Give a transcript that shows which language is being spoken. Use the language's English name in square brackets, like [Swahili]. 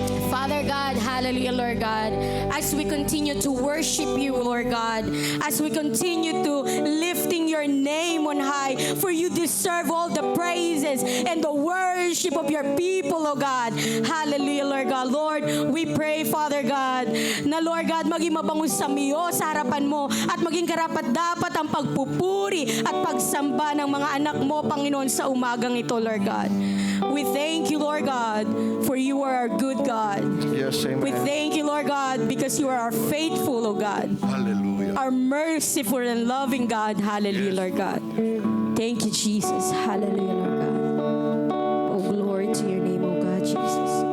[English] Father God, hallelujah, Lord God, as we continue to worship you, Lord God, as we continue to lifting your name on high, for you deserve all the praises and the worship of your people, oh God. Hallelujah, Lord God. Lord, we pray, Father God, [Filipino] na Lord God, maging mabango sa miyo sa harapan mo at maging karapat-dapat ang pagpupuri at pagsamba ng mga anak mo, Panginoon, sa umagang ito, Lord God. [English] We thank you, Lord God, for you are our good God. Yes, We amen. thank you, Lord God, because you are our faithful, oh God, Hallelujah. our merciful and loving God. Hallelujah, Lord God. Thank you, Jesus. Hallelujah, Lord God. Oh, glory to your name, oh God, Jesus.